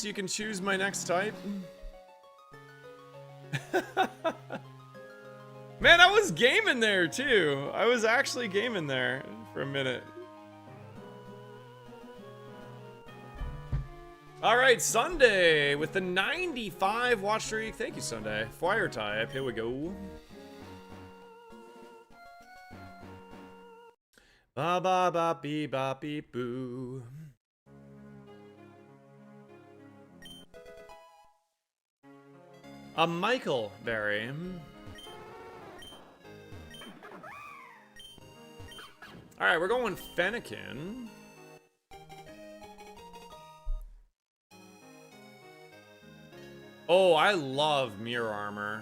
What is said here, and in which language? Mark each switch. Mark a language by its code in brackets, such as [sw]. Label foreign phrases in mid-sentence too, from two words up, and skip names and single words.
[en] You can choose my next type. Man, I was gaming there too. I was actually gaming there for a minute. Alright, Sunday with the 95 watch streak. Thank you, Sunday. Fire type. Here we go. Ba ba ba bee ba bee boo. A Michael Berry. Alright, we're going Fennekin. Oh, I love Mirror Armor.